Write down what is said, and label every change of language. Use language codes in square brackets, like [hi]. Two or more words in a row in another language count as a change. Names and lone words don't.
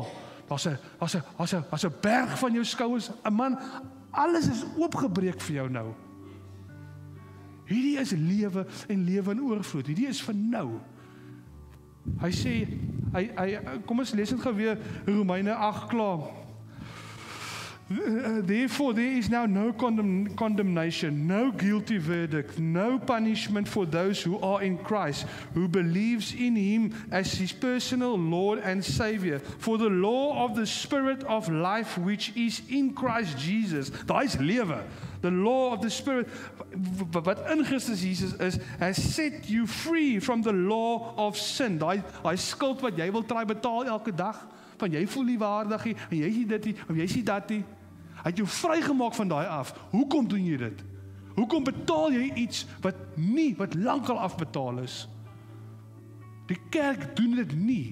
[af] Daar's 'n berg van jou skouers, 'n man, alles is oopgebreek vir jou nou. Hierdie is lewe en lewe in oorvloed. Hierdie is vir nou. Hy sê, kom ons lees dit gou weer, Romeine 8 klaar. [en] Therefore there is now no condemnation, no guilty verdict, no punishment for those who are in Christ, who believes in him as his personal Lord and Savior. For the law of the Spirit of life which is in Christ Jesus, [af] daai is lewe. [en] The law of the Spirit, [af] wat in Christus Jesus is, [en] has set you free from the law of sin. [af] Daai skuld wat jy wil try betaal elke dag, van jy voel nie waardig nie, en jy is dit nie, of jy is dat nie. Hy het jou vrygemaak van daai af. Hoekom doen jy dit? Hoekom betaal jy iets wat lankal afbetaal is? Die kerk doen dit nie.